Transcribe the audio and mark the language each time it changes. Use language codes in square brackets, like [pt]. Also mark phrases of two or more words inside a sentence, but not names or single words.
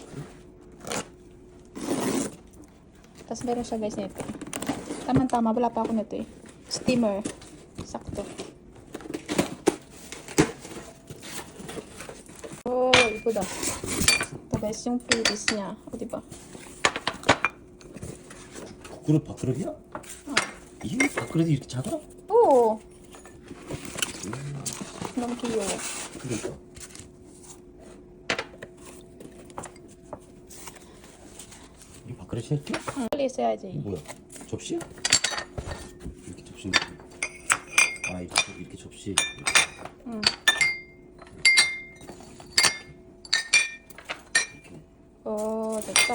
[tl] Tapos meron siya guys nito. Tama-tama. Wala pa ako nito eh. Steamer. Sakto. Oh, ito daw. Ito guys, yung freebies niya. O diba? [ko] 그릇 밥그릇이야? 이게 밥그릇이 이렇게 작아? [tl] Oo. Nung kiyo. [ko] 그러니까 이게 밥그릇이야 이렇게? 빨리 있어야지. 이거 뭐야? 접시야? 이렇게 접시 이렇게 접시 응. 오, 됐다.